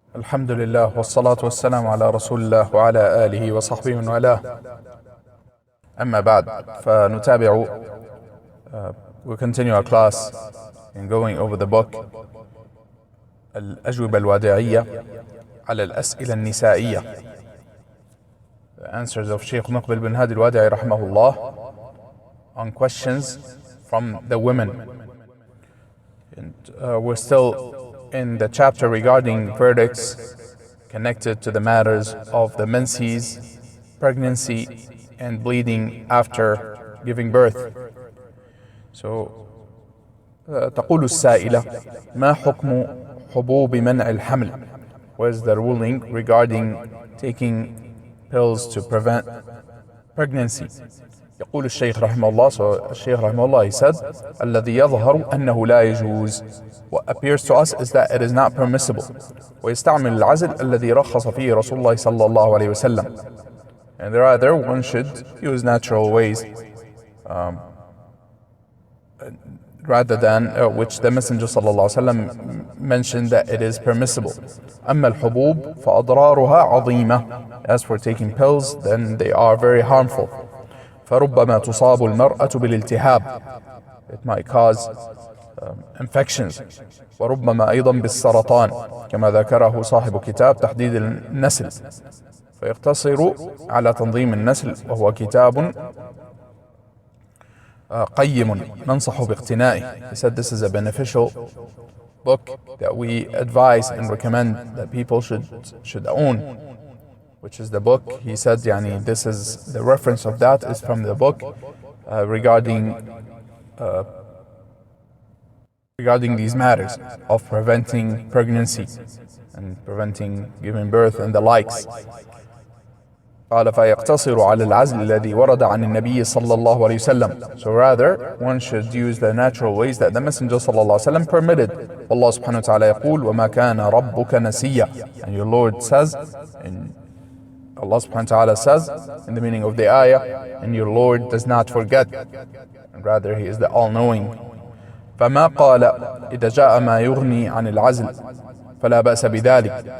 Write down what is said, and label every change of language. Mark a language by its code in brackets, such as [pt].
[ar] الحمد لله والصلاة والسلام على رسول الله وعلى آله وصحبه من والاه. أما بعد فنتابع [en] we continue our class in going over the book الأجوبة الوادعية على الأسئلة النسائية, the answers of Sheikh Muqbil bin Hadi al-Wadi'i rahimahullah on questions from the women. And we're still in the chapter regarding verdicts connected to the matters of the menses, pregnancy, and bleeding after giving birth. So, [ar] تقول السائلة ما حكم حبوب منع الحمل? [en] What is the ruling regarding taking pills to prevent pregnancy? [ar] يقول الشيخ رحمه الله, [en] so [ar] الشيخ رحمه الله, [en] he said, [ar] الذي يظهر أنه لا يجوز. [en] What appears to us is that it is not permissible. [ar] ويستعمل العزل الذي رخص فيه رسول الله صلى الله عليه وسلم. [en] And rather one should use natural ways rather than which the Messenger صلى الله عليه وسلم mentioned that it is permissible. [ar] أما الحبوب فأضرارها عظيمة. [en] As for taking pills, then they are very harmful. [ar] فربما تصاب المرأة بالالتهاب. [en] It might cause infections. [ar] وربما أيضا بالسرطان كما ذكره صاحب كتاب تحديد النسل, فيقتصر على تنظيم النسل, وهو كتاب قيم ننصح باقتنائه. [en] He said this is a beneficial book that we advise and recommend that people should own, which is the book. He said this is the reference of that is from the book regarding these matters of preventing pregnancy and preventing giving birth and the likes. [ar] قال فيقتصر على العزل الذي ورد عن النبي صلى الله عليه وسلم. [en] So rather one should use the natural ways that the Messenger صلى الله عليه وسلم permitted. [ar] Allah subhanahu wa ta'ala يقول وما كان ربك نسيا. [en] And your Lord says, and Allah subhanahu wa ta'ala says in the meaning of the ayah, and your Lord does not forget, and rather He is the all-knowing. [ar] فما قال إذا جاء ما يغني عن العزل فلا بأس بذلك.